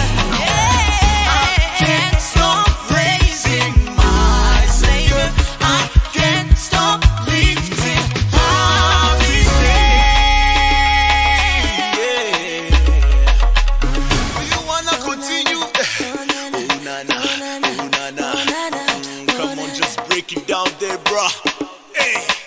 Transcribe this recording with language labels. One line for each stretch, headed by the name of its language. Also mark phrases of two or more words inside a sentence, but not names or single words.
English: I can't stop praising my Savior. I can't stop lifting up his name. Do you wanna continue? Oh na na, oh na na. Come on, just break it down there, bruh. Hey.